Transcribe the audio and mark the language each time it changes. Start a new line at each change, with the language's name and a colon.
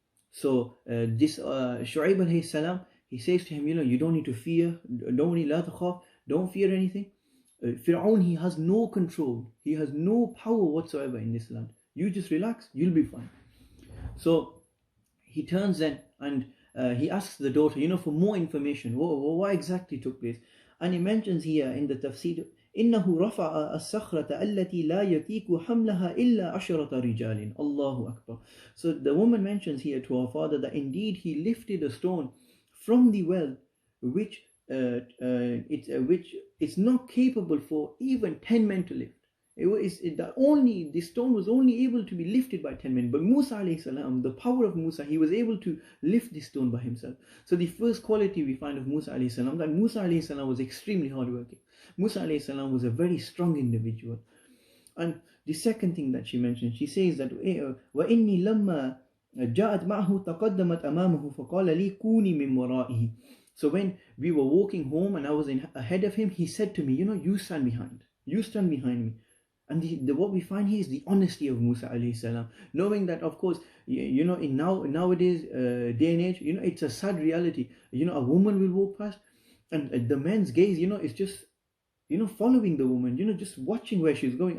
English: So this Shu'aib alayhi salam, he says to him, you don't need to fear, don't fear anything. Fir'aun, he has no control, he has no power whatsoever in this land. You just relax, you'll be fine. So he turns then and he asks the daughter, for more information, what exactly took place. And he mentions here in the tafsir,
Arabic: إِنَّهُ رَفَعَ الصَّخْرَةَ الَّتِي لَا يَتِيكُ حَمْلَهَا إِلَّا عَشَرَةَ رِجَالٍ.
English: Allahu Akbar. So the woman mentions here to her father that indeed he lifted a stone from the well, which it's not capable for even 10 men to lift. This stone was only able to be lifted by 10 men. But Musa alayhi salam, the power of Musa, he was able to lift this stone by himself. So the first quality we find of Musa alayhi salam, that Musa alayhi salam was extremely hardworking. Musa alayhi salam was a very strong individual. And the second thing that she mentioned, she says that
Arabic: وَإِنِّي لَمَّا جَاءَتْ مَعْهُ تَقَدَّمَتْ أَمَامَهُ فَقَالَ لِي كُونِي مِنْ وَرَائِهِ.
English: So when we were walking home and I was ahead of him, he said to me, you stand behind. You stand behind me. And what we find here is the honesty of Musa alayhi salam, knowing that, of course, you know, in nowadays day and age, you know, it's a sad reality. You know, a woman will walk past, and the man's gaze, you know, is just, you know, following the woman, you know, just watching where she's going.